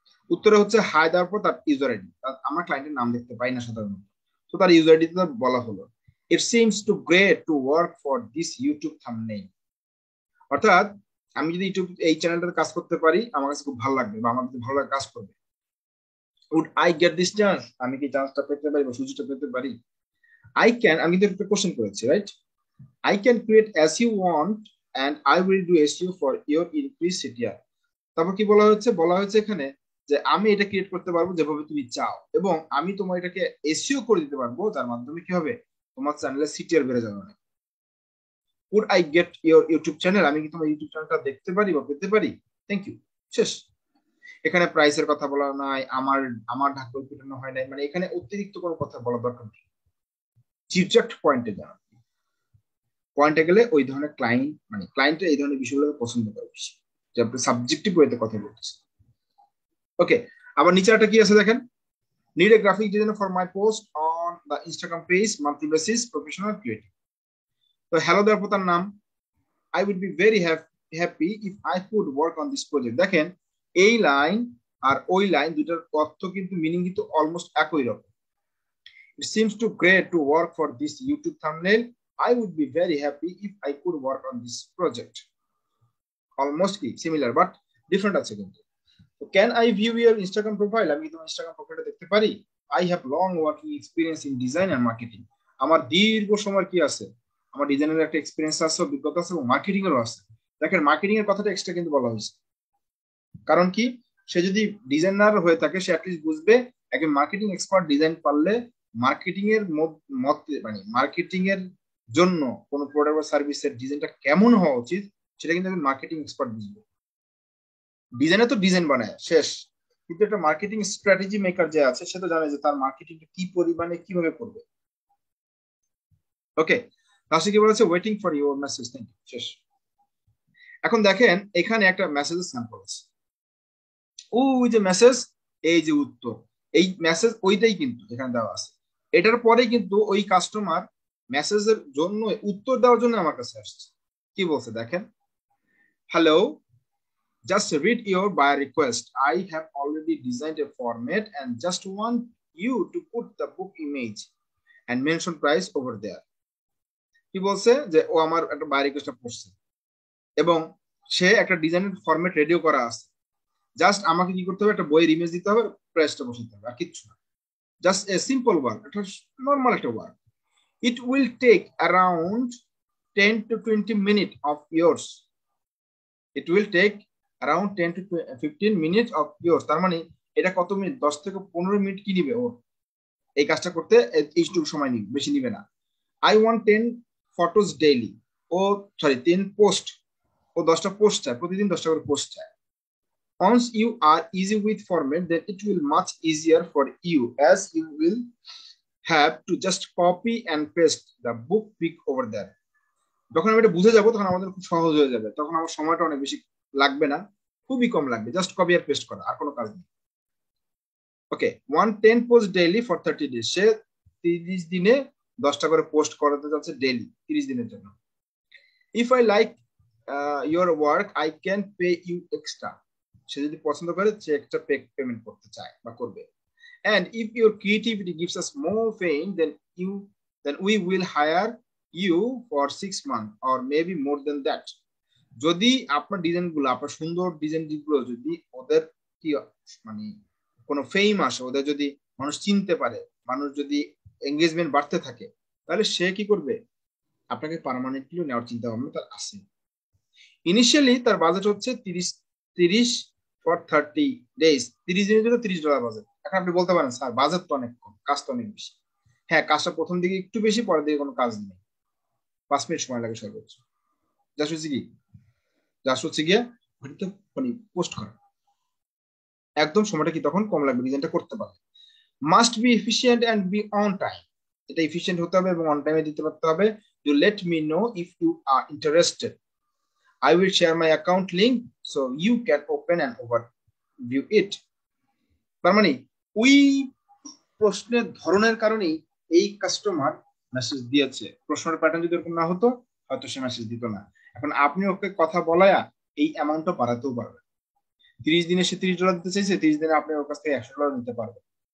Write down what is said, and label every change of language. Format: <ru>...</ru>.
<bn>উত্তরে হচ্ছে হাই দেওয়ার পর তার ইউজার আইডি, আমরা ক্লায়েন্টের নাম দেখতে পাই না সাধারণত, তো তার ইউজার আইডি বলা হলো</bn> <en>It seems too great to work for this YouTube thumbnail.</en> <bn>অর্থাৎ আমি যদি ইউটিউব এই চ্যানেলটাতে কাজ করতে পারি আমার কাছে খুব ভালো লাগবে, বা আমার যদি ভালো লাগে কাজ করবে।</bn> <en>would I get this chance,</en> <bn>আমি কি চান্সটা পেতে পারি বা সুযোগটা পেতে পারি?</bn> <en>I can,</en> <bn>আমি তো একটা কোশ্চেন করেছি, right?</bn> <en>I can create as you want and I will do SEO for your increased CTR.</en> <bn>তারপর কি বলা হচ্ছে? বলা হচ্ছে এখানে যে আমি এটা ক্রিয়েট করতে পারবো যেভাবে তুমি চাও, এবং আমি তোমার এটাকে এসইও করে দিতে পারবো, যার মাধ্যমে কি হবে তোমার চ্যানেলের সিটিআর বেড়ে যাবে অনেক।</bn> <en>Would I get your YouTube channel?</en> <bn>আমি কি তোমার ইউটিউব চ্যানেলটা দেখতে পারি বা পেতে পারি?</bn> <en>thank you,</en> <bn>শেষ। এখানে প্রাইসের কথা বলা নাই, আমার আমার ঢাকা পিটানো হয় নাই, মানে এখানে অতিরিক্ত কোনো কথা বলা দরকার নেই, ডিরেক্ট পয়েন্টে যাওয়া। পয়েন্টে গেলে ওই ধরনের ক্লায়েন্ট, মানে ক্লায়েন্টের এই ধরনের বিষয়গুলো পছন্দ করে বেশি, যে আপনি সাবজেক্টিভ ওয়েতে কথা বলতেছেন।</bn> <en>okay,</en> <bn>আবার নিচে একটা কি আছে দেখেন,</bn> <en>Need a graphic designer for my post on the Instagram page monthly basis, professional creative.</en> <bn>তো হ্যালো দেওয়ার পর তার নাম,</bn> <en>I will be very happy if I could work on this project.</en> <bn>দেখেন এই লাইন আর ওই লাইন দুটার অর্থ কিন্তু মিনিং কিন্তু অলমোস্ট একই রকম।</bn> <en>It seems too great to work for this YouTube thumbnail, I would be very happy if I could work on this project. Almost similar but different</en> <bn>আছে কিন্তু।</bn> <en>So can I view your Instagram profile?</en> <bn>আমি তোমার Instagram প্রোফাইলটা দেখতে পারি?</bn> <en>I have long working experience in design and marketing.</en> <bn>আমার দীর্ঘ সময় কি আছে, আমার ডিজাইনের একটা এক্সপেরিয়েন্স আছে, অভিজ্ঞতা আছে, এবং মার্কেটিং এরও আছে। দেখেন মার্কেটিং এর কথাটা এক্সট্রা কিন্তু বলা হয়েছে, কারণ কি সে যদি ডিজাইনার হয়ে থাকে সে অ্যাটলিস্ট বুঝবে একজন মার্কেটিং এক্সপার্ট ডিজাইন পারলে মার্কেটিং এর মতে, মানে মার্কেটিং এর জন্য কোন প্রোডাক্ট বা সার্ভিসের ডিজাইনটা কেমন হওয়া উচিত সেটা কিন্তু একজন মার্কেটিং এক্সপার্ট বুঝবে। ডিজাইনে তো ডিজাইন বানায় শেষ, কিন্তু একটা মার্কেটিং স্ট্র্যাটেজি মেকার যে আছে সে তো জানে যে তার মার্কেটিংটা কি পরিমাণে কিভাবে করবে। ওকে, লাস্টে কি বলেছে?</bn> <en>waiting for your message, thank you,</en> <bn>শেষ। এখন দেখেন এখানে একটা মেসেজের স্যাম্পল আছে, ওই যে মেসেজ, এই যে উত্তর, এই মেসেজ ওইটাই কিন্তু এখানে দেওয়া আছে। এটার পরে কিন্তু ওই কাস্টমার মেসেজের জন্য উত্তর দেওয়ার জন্য আমার কাছে আসছে। কি বলছে দেখেন,</bn> <en>Hello, just read your buyer request. I have already designed a format and just want you to put the book image and mention price over there.</en> <bn>কি বলছে যে ও আমার একটা বায়ার রিকোয়েস্টটা পড়ছে এবং সে একটা ডিজাইনের ফরম্যাট রেডিও করা আছে, জাস্ট আমাকে কি করতে হবে, একটা বইয়ের ইমেজ দিতে হবে, প্রাইসটা বসাতে হবে, আর কিচ্ছু না।</bn> <en>just a simple work,</en> <bn>একটা নর্মাল একটা work.</bn> <en>It will take around 10 to 20 minutes of yours. It will take around 10 to 15 minutes of yours.</en> <bn>তার মানে এটা কত মিনিট? 10 থেকে 15 মিনিট কি নিবে ওর এই কাজটা করতে, এইটুকু সময় নিবে, বেশি নিবে না।</bn> <en>I want 10 photos daily.</en> <bn>O sorry 10 post, ও 10টা পোস্ট চায়, প্রতিদিন 10টা করে পোস্ট চায়।</bn> <en>Once you are easy with format, then it will much easier for you as you will have to just copy and paste the book pic over there.</en> <bn>যখন আমি এটা বুঝে যাবো তখন আমাদের খুব সহজ হয়ে যাবে, তখন আমার সময়টা অনেক বেশি লাগবে না, খুবই কম লাগবে, জাস্ট কপি আর পেস্ট করা, আর কোনো কাজ নেই। ওকে,</bn> <en>110 post daily for 30 days,</en> <bn>সে 30 দিনে 10টা করে পোস্ট করাতে যাচ্ছে ডেইলি 30 দিনের জন্য।</bn> <en>if I like your work I can pay you extra,</en> <bn>সে যদি পছন্দ করে সে এক্সট্রা পেমেন্ট করতে চায় বা করবে।</bn> <en>And if your creativity gives us more fame, then we will hire you for 6 months or maybe more than that.</en> <bn>যদি আপনার ডিজাইনগুলো, আপনার সুন্দর ডিজাইনগুলো যদি ওদের কি মানে কোনো ফেম আসে, ওদের যদি মানুষ চিনতে পারে, মানুষ যদি এঙ্গেজমেন্ট বাড়তে থাকে, তাহলে সে কি করবে, আপনাকে পার্মানেন্টলি নেওয়ার চিন্তা ভাবনা তার আছে। ইনিশিয়ালি তার বাজেট হচ্ছে</bn> <en>30 for 30 days,</en> <bn>30 দিনের জন্য $30 বাজেট। এখন আপনি বলতে পারেন স্যার বাজেট তো অনেক কম, কাজ তো অনেক বেশি। হ্যাঁ, কাজটা প্রথম দিকে একটু বেশি, পরের দিকে কোনো কাজ নেই, 5 মিনিট সময় লাগে সর্বোচ্চ। জাস্ট হচ্ছে গিয়ে ঘড়িতে মানে পোস্ট করা, একদম সময়টা কি তখন কম লাগবে ডিজাইনটা করতে পারবে।</bn> <en>must be efficient and be on time,</en> <bn>এটা এফিশিয়েন্ট হতে হবে এবং অন টাইমে দিতে পারতে হবে।</bn> <en>You let me know if you are interested, I will share my account link so you can open and overview it.</en> <bn>তার মানে ওই প্রশ্নের ধরনের কারণেই এই কাস্টমার মেসেজ দিয়েছে। প্রশ্নের প্যাটার্ন যদি এরকম না হতো হয়তো সে মেসেজ দিত না। এখন আপনি ওকে কথা বলায়া এই অ্যামাউন্টটা বাড়াতেও পারবেন। 30 দিনে সে $30 দিতে চাইছে, 30 দিনে আপনি ওর কাছ থেকে $100 নিতে পারবেন।</bn>